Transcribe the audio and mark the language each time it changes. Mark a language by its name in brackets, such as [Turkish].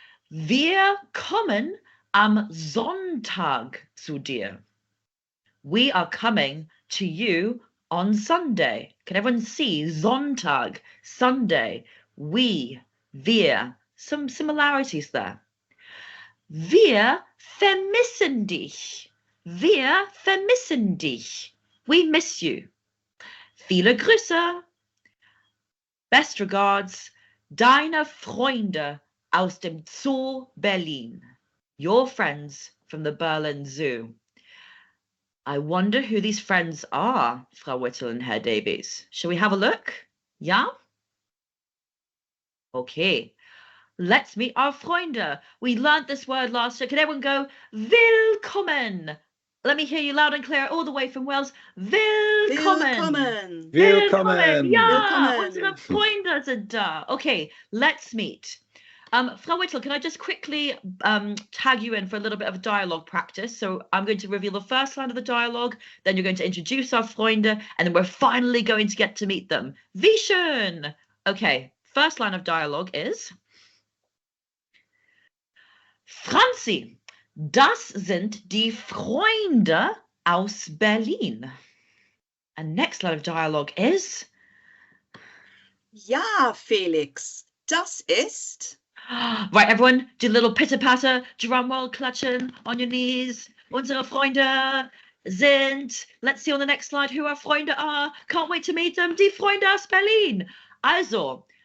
[German] Wir kommen am Sonntag zu dir. [English] We are coming to you on Sunday. Can everyone see Sonntag, Sunday? We, wir. Some similarities there. [German] Wir vermissen dich. Wir vermissen dich. [English] We miss you. [German] Viele Grüße. [English] Best regards, [German] deine Freunde aus dem Zoo Berlin. [English] Your friends from the Berlin Zoo. I wonder who these friends are, Frau Whittle and Herr Davies. Shall we have a look? Yeah? Okay. Let's meet our Freunde. We learnt this word last year. Can everyone go, willkommen? Let me hear you loud and clear all the way from Wales. [German] Willkommen. Willkommen. Ja, Willkommen. unsere Freunde sind da. [English] Okay, let's meet. Frau Whittle, can I just quickly tag you in for a little bit of dialogue practice? So I'm going to reveal the first line of the dialogue, then you're going to introduce our Freunde, and then we're finally going to get to meet them. [German] Wie schön. [English] Okay, first line of dialogue is Franzi. [German] Das sind die Freunde aus Berlin. [English] And next line of dialogue is [German] Ja, Felix, das ist. [English] Right, everyone, do a little pitter-patter, drum roll, klatschen on your knees. [German] Unsere Freunde sind, [English] let's see on the next slide who our Freunde are. Can't wait to meet them, [German] die Freunde aus Berlin. [English] Also,